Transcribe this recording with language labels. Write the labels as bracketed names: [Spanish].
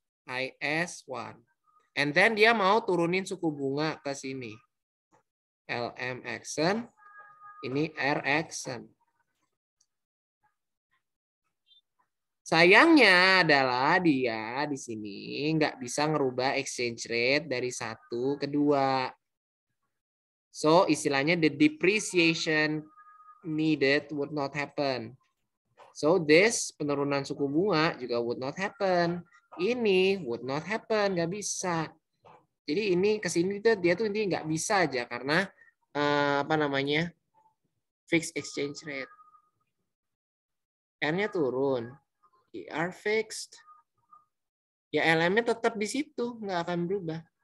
[Indonesian] IS1. [English] And then [Indonesian] dia mau turunin suku bunga ke sini. [English] LM action. [Indonesian] Ini [English] R action. [Indonesian] Sayangnya adalah dia di sini nggak bisa ngerubah exchange rate dari 1 ke 2. [English] So [Indonesian] istilahnya [English] the depreciation needed would not happen. So this [Indonesian] penurunan suku bunga juga [English] would not happen. [Indonesian] Ini [English] would not happen, [Indonesian] nggak bisa. Jadi ini kesini dia tuh intinya nggak bisa aja karena apa namanya fixed exchange rate. N-nya turun. ER fixed. Ya LM-nya tetap di situ, nggak akan berubah.